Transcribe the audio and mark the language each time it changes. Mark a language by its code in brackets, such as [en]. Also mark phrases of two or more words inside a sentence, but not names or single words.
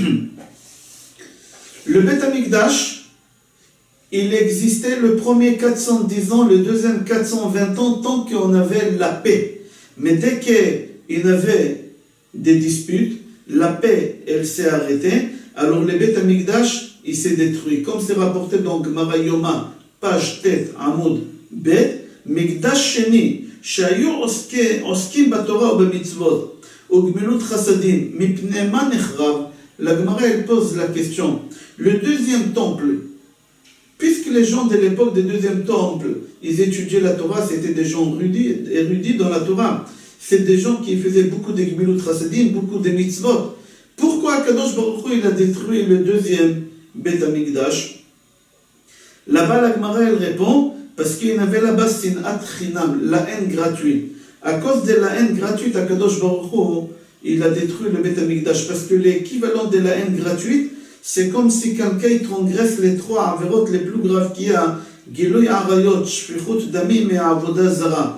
[fr] Le Beth Amikdash, il existait le premier 410 ans, le deuxième 420 ans, tant qu'on avait la paix. Mais dès qu'il y avait des disputes, la paix, elle s'est arrêtée. Alors le Beth Amikdash, il s'est détruit. Comme c'est rapporté dans Gemara Yoma, page Tet, Amoud, [he] בית מקדש שני, שהיו עוסקים בתורה ובמצוות וגמילות חסדים, מפני מה נחרב? [fr] La Gemara, elle pose la question. Le deuxième temple, puisque les gens de l'époque du deuxième temple, ils étudiaient la Torah, c'était des gens érudits dans la Torah. C'est des gens qui faisaient beaucoup de [he] גמילות חסדים, [fr] beaucoup de mitzvot. [he] Pourquoi קדוש ברוך הוא, [fr] il a détruit le deuxième Beth Amikdash? Là-bas, la Gemara, elle répond, parce qu'il y avait là-bas [he] שנאת חינם, [fr] la haine gratuite. À cause de la haine gratuite, [he] קדוש ברוך הוא, [fr] il a détruit le Beth Amikdash, parce que l'équivalent de la haine gratuite, c'est comme si quelqu'un transgresse les trois avérotes les plus graves qu'il y a, [he] גילוי עריות, שפיכות דמים et עבודה זרה.